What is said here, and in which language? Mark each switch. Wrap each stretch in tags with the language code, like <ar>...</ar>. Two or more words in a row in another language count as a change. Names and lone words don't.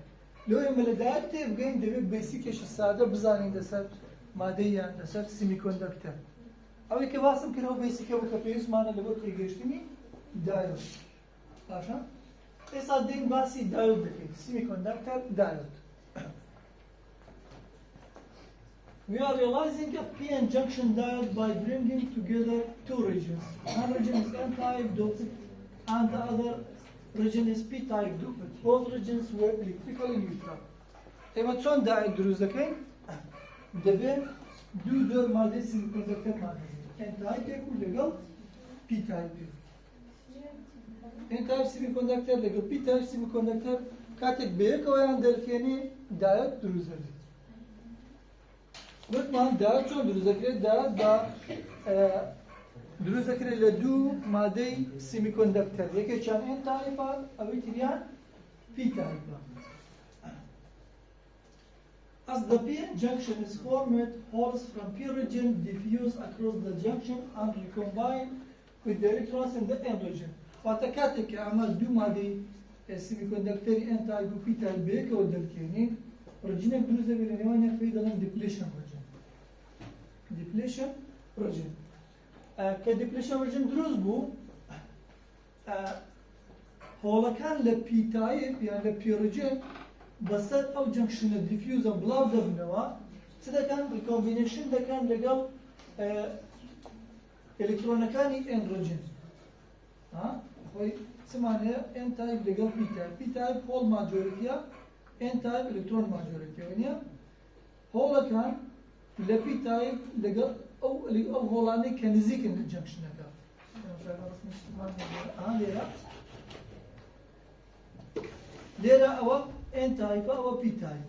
<ckb>لەوە ئێمە لە دایۆد تێبگەین دەبێت بیسیکێکی سادە بزانین لەسەر مادەی یان لەسەر سیمیکۆندەکتەر. ئەوەی کە باسم کردەوە بیسیکە بوو کە پێویستمانە لەبۆ تێگەیشتنی دایۆد. باشە؟ ئێستا دێین باسی دایۆد دەکەین. سیمیکۆندەکتەر دایۆد.</ckb> <en>We are realizing a p-n junction diode by bringing together two regions. One region is n-type doped and the other region is p-type doped. Both regions were electrically neutral.</en> <ckb>ئێمە چۆن دایۆد دروست دەکەین؟ دەبێت دوو جۆر مادەی سیمیکۆندەکتەرمان هەیە. n-type و لەگەڵ p-type. n-type سیمیکۆندەکتەر لەگەڵ p-type سیمیکۆندەکتەر کاتێک بەیەکەوەیان دەرکێنی دایۆد دروست دەبێت. وتمان دایۆد چۆن دروست دەکرێت؟ دایۆد بە دروست دەکرێت لە دوو مادەی سیمیکۆندەکتەر. یەکێکیان n-type ئەوەی تریان p-type.</ckb> <en>As the p-n junction is formed, holes from p region diffuse across the junction and recombine with the electrons in the n region.</en> <ckb>واتە کاتێک کە ئەمە دوو مادەی سیمیکۆندەکتەری n-type و p-type بەیەکەوە دەرکێنین ڕجینێک دروست دەبێت لە نێوانیان پێی دەڵێن</ckb> <en>depletion region. Depletion region.</en> <ckb>کە</ckb> <en>depletion region</en> <ckb>دروست بوو هۆڵەکان لە p-type یان لە</ckb> <en>p region</en> <ckb>بەسەر ئەو جەنکشنە دیفیوزە بڵاو دەبنەوە چ دەکەن؟ ریکۆمبینێشن دەکەن لەگەڵ ئەلکترۆنەکانی</ckb> <en>n region.</en> <ckb>خۆی چمان هەیە n-type لەگەڵ p-type. p-type هۆڵ ماجۆریتیە n-type ئەلکترۆن ماجۆریتیەوە نییە. هۆڵەکان لە p-type لەگەڵ ئەو هۆڵانەی کە نزیکن جەنکشنەکە. لێرە ئەوە n-type ئەوە p-type.</ckb>